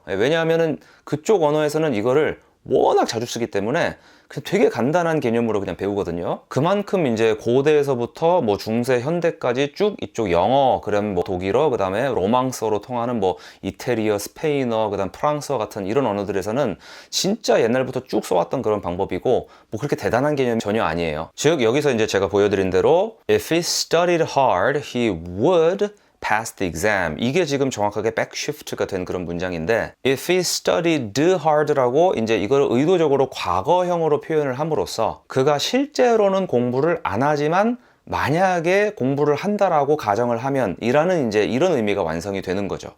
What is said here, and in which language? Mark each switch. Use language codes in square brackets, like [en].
[ko] 왜냐하면은 그쪽 언어에서는 이거를 워낙 자주 쓰기 때문에 그냥 되게 간단한 개념으로 그냥 배우거든요. 그만큼 이제 고대에서부터 뭐 중세, 현대까지 쭉 이쪽 영어, 그다음 뭐 독일어, 그 다음에 로망스어로 통하는 뭐 이태리어, 스페인어, 그 다음 프랑스어 같은 이런 언어들에서는 진짜 옛날부터 쭉 써왔던 그런 방법이고, 뭐 그렇게 대단한 개념이 전혀 아니에요. 즉 여기서 이제 제가 보여드린 대로 [en] If he studied hard, he would pass the exam. [ko] 이게 지금 정확하게 backshift가 된 그런 문장인데, [en] if he studied hard [ko] 라고 이제 이걸 의도적으로 과거형으로 표현을 함으로써 그가 실제로는 공부를 안 하지만 만약에 공부를 한다라고 가정을 하면 이라는 이제 이런 의미가 완성이 되는 거죠.